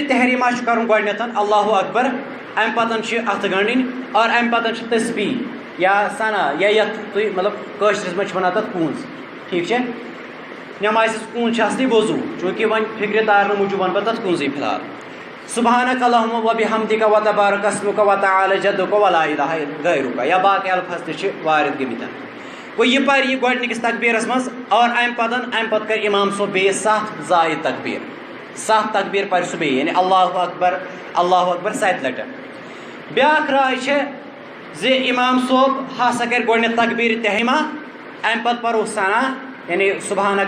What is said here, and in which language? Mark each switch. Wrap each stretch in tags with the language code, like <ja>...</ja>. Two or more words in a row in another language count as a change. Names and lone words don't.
<ks>تحریٖمہ چھُ کرُن گۄڈنیٚتھ</ks> <ar>اللہ اکبر</ar> <ks>امہِ پتہٕ چھِ اتھٕ گنٛڈٕنۍ اور امہِ پتہٕ چھِ تسبیح یا ثنا یا یتھ تُہۍ مطلب کٲشرِس منٛز چھِ ونان تتھ کوٗنٛز ٹھیٖک چھا نٮ۪مازِ ہٕنٛز کوٗنٛز چھِ اصلی وضوٗ چوٗنٛکہِ وۄنۍ فِکرِ تارنہٕ موٗجوٗب ونہٕ بہٕ تتھ کوٗنٛزٕے فِلحال</ks> <ar>سبحانک اللہم و بحمدک و تبارک اسمک و تعالی جدک و لا الہ غیرک</ar> <ks>یا باقی الفاظ تہِ چھِ وارد گٔمٕتۍ گوٚو یہِ پرِ یہِ گۄڈنِکِس تکبیٖرس منٛز اور امہِ پتہٕ کرِ امام صٲب بیٚیہِ 7 زائد تکبیٖر 7 تکبیٖر پرِ سُہ بیٚیہِ یعنی</ks> <ar>اللہ اکبر</ar> <ks>7 لٹہِ بیٛاکھ راے چھِ زِ امام صٲب ہسا کرِ گۄڈنیٚتھ تکبیٖر تحریٖمہ امہِ پتہٕ پرو ثنا یعنی سبحانک</ks>